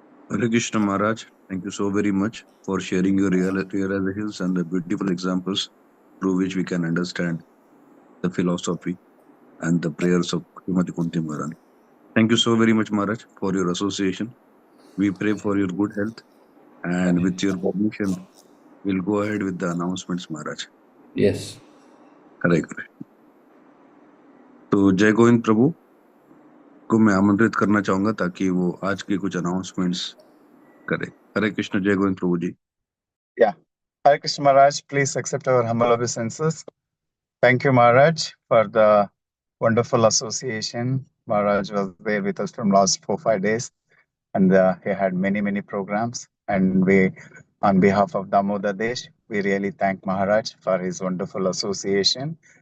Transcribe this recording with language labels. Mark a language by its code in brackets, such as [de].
[en] Hare Krishna Maharaj, thank you so very much for sharing your realizations and the beautiful examples through which we can understand the philosophy and the prayers of Srimati Kunti Maharani. Thank you so very much, Maharaj, for your association. We pray for your good health, and with your permission, we'll go ahead with the announcements, Maharaj. Yes. Hare Krishna. [hi] तो जय गोविंद प्रभु को मैं आमंत्रित करना चाहूंगा ताकि वो आज के कुछ अनाउंसमेंट्स करे। हरे कृष्ण, जय गोविंद प्रभु जी। [en] Yeah. Hare Krishna Maharaj, please accept our humble obeisances. Thank you, Maharaj, for the wonderful association. Maharaj was there with us from last 4-5 days, and he had many programs. And we, on behalf of Damodar Desh, we really thank Maharaj for his wonderful association.